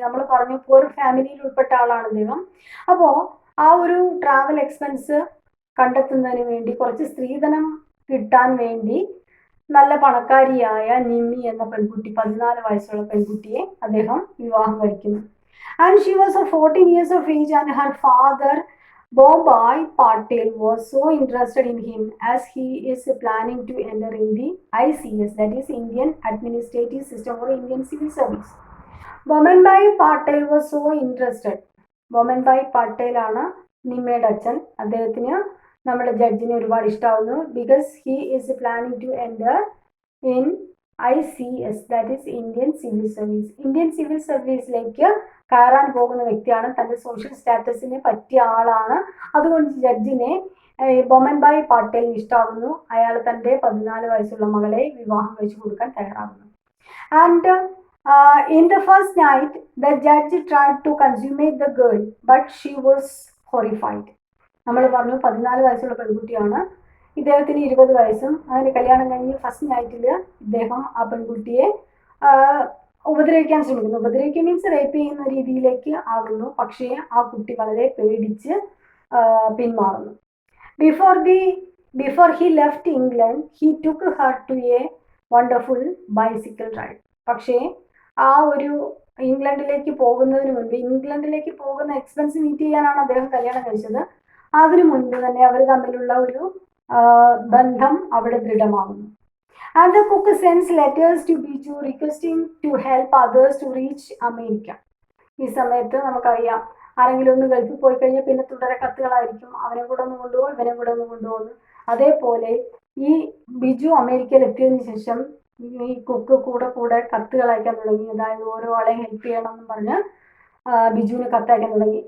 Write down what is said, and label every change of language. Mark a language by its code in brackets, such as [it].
[ml] നമ്മൾ പറഞ്ഞു പൂർ ഫാമിലിയിൽ ഉൾപ്പെട്ട ആളാണ് അദ്ദേഹം. അപ്പോൾ ആ ഒരു ട്രാവൽ എക്സ്പെൻസ് കണ്ടെത്തുന്നതിന് വേണ്ടി, കുറച്ച് സ്ത്രീധനം കിട്ടാൻ വേണ്ടി നല്ല പണക്കാരിയായ നിമ്മി എന്ന പെൺകുട്ടി, 14 വയസ്സുള്ള പെൺകുട്ടിയെ അദ്ദേഹം വിവാഹം കഴിക്കുന്നു. [en] And she was 14 years of age and her father Bombay Patel was so interested in him as he is planning to enter in the ICS, that is Indian Administrative System for Indian Civil Service. Bombay Patel was so interested. [ml] Bombay Patel ആണ് നിമ്മയുടെ അച്ഛൻ. അദ്ദേഹത്തിന് നമ്മുടെ ജഡ്ജിനെ ഒരുപാട് ഇഷ്ടമാവുന്നു. [en] Because he is planning to enter in ICS, that is Indian civil service. [ml] Indian civil സർവീസിലേക്ക് കയറാൻ പോകുന്ന വ്യക്തിയാണ്, തൻ്റെ social സ്റ്റാറ്റസിന് പറ്റിയ ആളാണ്. അതുകൊണ്ട് ജഡ്ജിനെ ബൊമൻബായ് പാട്ടേലിന് ഇഷ്ടമാകുന്നു. അയാൾ തൻ്റെ 14 വയസ്സുള്ള മകളെ വിവാഹം കഴിച്ചു കൊടുക്കാൻ തയ്യാറാകുന്നു. [en] And in the first night the judge tried to consummate the girl but she was horrified. [ml] നമ്മൾ പറഞ്ഞു 14 വയസ്സുള്ള പെൺകുട്ടിയാണ്, ഇദ്ദേഹത്തിന് 20 വയസ്സും. അതിന് കല്യാണം കഴിഞ്ഞ് ഫസ്റ്റ് നൈറ്റിൽ ഇദ്ദേഹം ആ പെൺകുട്ടിയെ ഉപദ്രവിക്കാൻ ശ്രമിക്കുന്നു. ഉപദ്രവിക്കുക മീൻസ് റേപ്പ് ചെയ്യുന്ന രീതിയിലേക്ക് ആകുന്നു. പക്ഷേ ആ കുട്ടി വളരെ പേടിച്ച് പിന്മാറുന്നു. [en] Before he left England he took her to a wonderful bicycle ride. [ml] പക്ഷേ ആ ഒരു ഇംഗ്ലണ്ടിലേക്ക് പോകുന്നതിന് മുൻപ്, ഇംഗ്ലണ്ടിലേക്ക് പോകുന്ന എക്സ്പെൻസ് മീറ്റ് ചെയ്യാനാണ് അദ്ദേഹം കല്യാണം കഴിച്ചത്. അതിനു മുൻപ് തന്നെ അവർ തമ്മിലുള്ള ഒരു ബന്ധം അവിടെ ദൃഢമാകുന്നു. [en] And the cook sends letters to Biju requesting to help others to reach America. [ml] ഈ സമയത്ത് നമുക്കറിയാം, ആരെങ്കിലും ഒന്ന് ഗൾഫിൽ പോയി കഴിഞ്ഞാൽ പിന്നെ തുടരെ കത്തുകളായിരിക്കും, അവനെ കൂടെ ഒന്ന് കൊണ്ടുപോകും, ഇവനെ കൂടെ ഒന്ന് കൊണ്ടുപോകുന്നു. അതേപോലെ ഈ ബിജു അമേരിക്കയിൽ എത്തിയതിനു ശേഷം ഈ കുക്ക് കൂടെ കത്തുകൾ അയക്കാൻ തുടങ്ങി. അതായത് ഓരോ ആളെ ഹെൽപ്പ് ചെയ്യണം എന്ന് പറഞ്ഞ് ബിജുവിന് കത്തയക്കാൻ തുടങ്ങി.